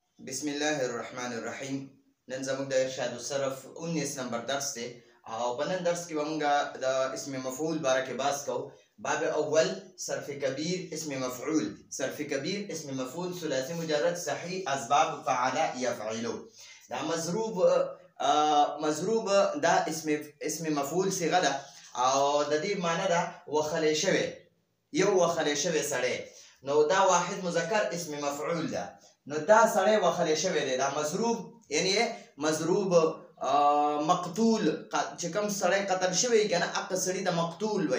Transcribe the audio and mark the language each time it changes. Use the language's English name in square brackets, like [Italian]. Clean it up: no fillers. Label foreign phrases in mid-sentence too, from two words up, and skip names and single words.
[Arabic] بسم الله الرحمن الرحیم. [Pashto] نن زموږ د ارشاد الصرف 19 نمبر درس دی او په نن درس کې به موږ د اسم مفعول باره کې بحث کوو. [Arabic] باب اول صرف کبیر اسم مفعول. صرف کبیر اسم مفعول ثلاثي مجرد صحیح اسباب فعل يفعل. [Pashto] دا مضروب دا اسم مفعول صيغه ده او د دې معنی ده وخلی شوی، یو وخلی شوی سړی. نو دا واحد مذکر اسم مفعول ده. نو دا سړی وخلی شوی دی. دا مضروب یعنی مضروب مقتول چې کوم سړی قتل شوی کنه هغه سړی ته مقتول وای.